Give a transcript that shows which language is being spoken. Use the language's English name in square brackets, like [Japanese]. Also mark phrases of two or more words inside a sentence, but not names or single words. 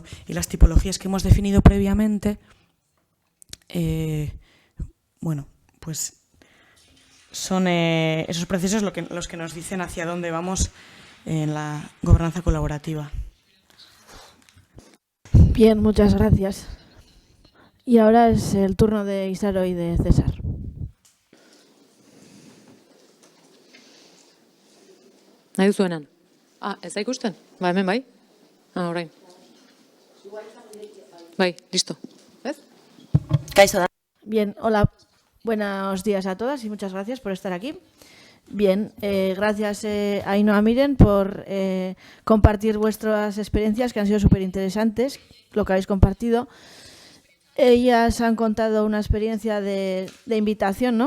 [Spanish] Y las tipologías que hemos definido previamente, bueno, pues son esos procesos los que nos dicen hacia dónde vamos en la gobernanza colaborativa. Bien, muchas gracias. Y ahora es el turno de Isaro y de César. [Basque] Nahi duzuenan. Ez da ikusten? Hemen bai? Orain. Bai, [Spanish] listo. ¿Ves? Bien, hola, buenos días a todas y muchas gracias por estar aquí. Bien, gracias a Ainhoa Miren por compartir vuestras experiencias, que han sido súper interesantes, lo que habéis compartido. Ellas han contado una experiencia de invitación, ¿no?